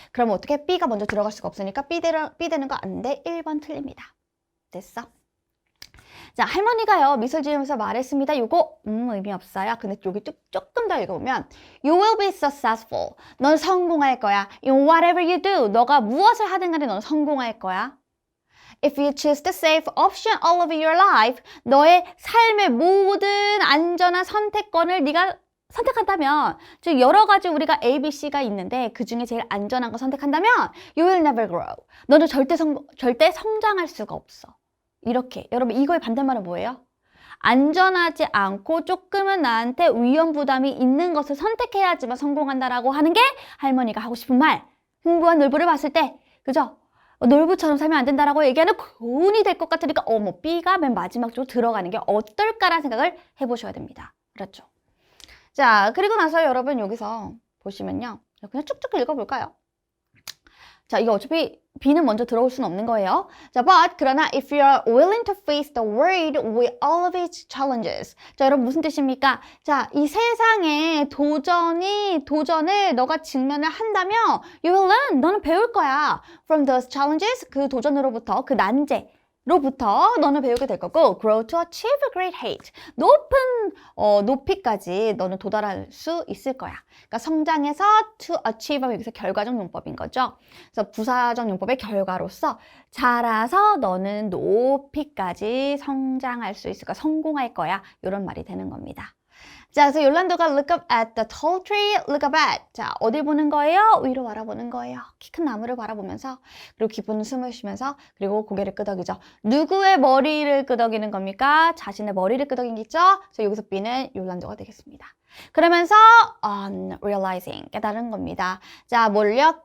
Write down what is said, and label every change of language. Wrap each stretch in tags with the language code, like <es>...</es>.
<ko>그럼 어떻게 B가 먼저 들어갈 수가 없으니까 B 되는 거 안 돼. 1번 틀립니다. 됐어? 자, 할머니가요, 미소 지으면서 말했습니다. 요거, 의미 없어요. 근데 여기 조금 더 읽어보면,</ko> <en>You will be successful.</en> <ko>넌 성공할 거야.</ko> <en>In whatever you do.</en> <ko>너가 무엇을 하든 간에 넌 성공할 거야.</ko> <en>If you choose the safe option all of your life.</en> <ko>너의 삶의 모든 안전한 선택권을 네가 선택한다면, 즉 여러 가지 우리가 A, B, C가 있는데 그 중에 제일 안전한 거 선택한다면</ko> <en>You will never grow.</en> <ko>너는 절대 성장할 수가 없어. 이렇게. 여러분 이거의 반대말은 뭐예요? 안전하지 않고 조금은 나한테 위험 부담이 있는 것을 선택해야지만 성공한다라고 하는 게 할머니가 하고 싶은 말. 흥부와 놀부를 봤을 때 그죠? 놀부처럼 살면 안 된다라고 얘기하는 교훈이 될 것 같으니까 B가 맨 마지막 쪽으로 들어가는 게 어떨까라는 생각을 해보셔야 됩니다. 그렇죠? 자, 그리고 나서 여러분 여기서 보시면요. 그냥 쭉쭉 읽어볼까요? 자, 이거 어차피 B는 먼저 들어올 수는 없는 거예요.</ko> <en>자, but 그러나 if you are willing to face the world with all of its challenges.</en> <ko>자, 여러분 무슨 뜻입니까? 자, 이 세상의 도전을 너가 직면을 한다면</ko> <en>you will learn.</en> <ko>너는 배울 거야.</ko> <en>From those challenges.</en> <ko>그 도전으로부터, 그 난제로부터 너는 배우게 될 거고</ko> <en>grow to achieve a great height.</en> <ko>높은 높이까지 너는 도달할 수 있을 거야. 그러니까 성장해서 to achieve 하면 여기서 결과적 용법인 거죠. 그래서 부사적 용법의 결과로서 자라서 너는 높이까지 성장할 수 있을 거야. 성공할 거야. 이런 말이 되는 겁니다. 자, 그래서 욜란도가</ko> <en>look up at the tall tree, look up at.</en> <ko>자, 어딜 보는 거예요? 위로 바라보는 거예요. 키 큰 나무를 바라보면서, 그리고 깊은 숨을 쉬면서, 그리고 고개를 끄덕이죠. 누구의 머리를 끄덕이는 겁니까? 자신의 머리를 끄덕이겠죠? 그래서 여기서 B는 욜란도가 되겠습니다. 그러면서 realizing, 깨달은 겁니다. 자, 뭘요?</ko>